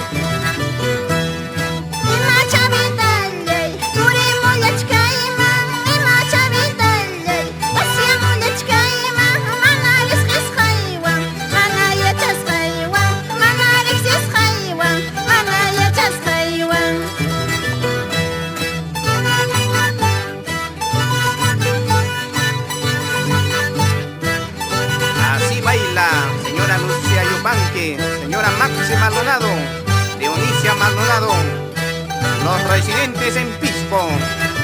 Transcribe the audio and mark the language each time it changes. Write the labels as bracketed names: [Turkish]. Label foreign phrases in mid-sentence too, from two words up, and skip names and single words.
[Quechua] Ima chavitallay, turimullachkayman, ima chavitallay, pasyamullachkayman, mana risqisqaywan, mana yachasqaywan, mana riqsisqaywan, mana yachasqaywan. [Spanish] Así baila, señora Lucia Yupanqui, señora Maxi Maldonado, Dionisia Maldonado, los residentes en Pisco.